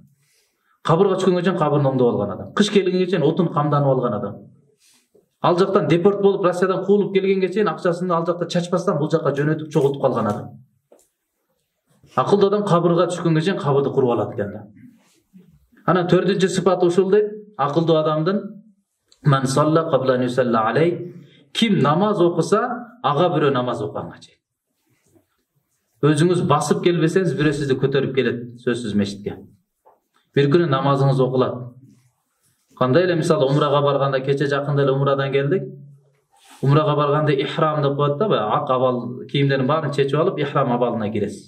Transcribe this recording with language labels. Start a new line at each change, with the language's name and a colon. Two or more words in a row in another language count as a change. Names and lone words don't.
Kyrgyz: Кабырга түшкөнгө чейин кабырын оңдоп алган адам. Кыш келгенге чейин отун камданып алган адам. Ал жактан депорт болуп, Россиядан куулуп келгенге чейин акчасын ал жакта чачпастан бул жакка жөнөтүп чогултуп калган адам. Акылдуу адам кабырга түшкөнгө чейин кабырды куруп алат экен да. Анан төртүнчү сыпаты ушул дейт, акылдуу адамдын:
Arabic: "من صلى قبل أن يصلى عليه",
Kyrgyz: ким намаз окуса, ага бирөө намаз окуганга чейин. Өзүңүз басып келбесеңиз, бирөө сизди көтөрүп келет сөзсүз мешитке. Бир күнү намазыңыз окулат. Кандай эле мисалы умрага барганда, кече жакында эле умрадан келдик. Умрага барганда ихрам деп коет да, ак абал кийимдердин баарын чечип алып, ихрам абалына киресиз.